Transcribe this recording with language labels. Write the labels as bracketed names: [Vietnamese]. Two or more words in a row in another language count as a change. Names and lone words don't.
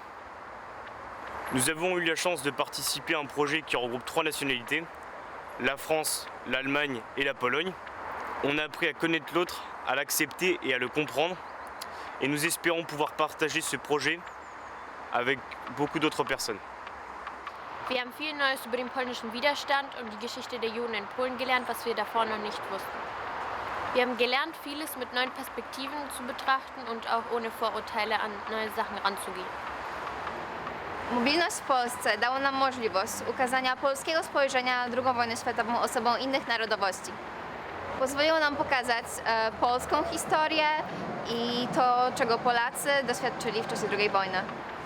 [French] Nous avons eu la chance de participer à un projet qui regroupe 3 nationalités, la France, l'Allemagne et la Pologne. On a appris à connaître l'autre, à l'accepter et à le comprendre. Et nous espérons pouvoir partager ce projet avec beaucoup d'autres personnes. [German] Wir haben viel Neues über den polnischen Widerstand und die Geschichte der Juden in Polen gelernt, was wir davor noch nicht wussten. Wir haben gelernt, vieles mit neuen Perspektiven zu betrachten und auch ohne Vorurteile an neue Sachen ranzugehen. [Polish] Mobilność w Polsce dała nam możliwość ukazania polskiego spojrzenia na II wojnę światową osobom innych narodowości. Pozwoliło nam pokazać polską historię i to, czego Polacy doświadczyli w czasie II wojny.